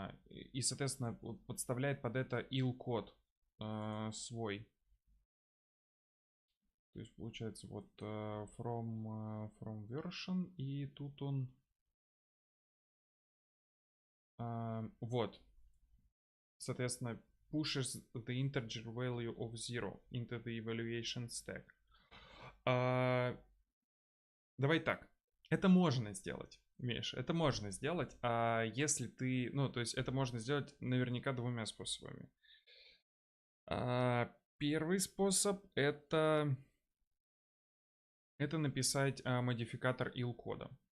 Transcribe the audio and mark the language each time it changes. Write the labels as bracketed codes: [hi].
[ru] И, соответственно, подставляет под это il код свой. То есть получается вот from version, и тут он вот, соответственно, [en] pushes the integer value of 0 into the evaluation stack. [ru] Давай так, это можно сделать, Миш, это можно сделать, если ты, ну, то есть это можно сделать наверняка двумя способами. Первый способ это написать модификатор il кода.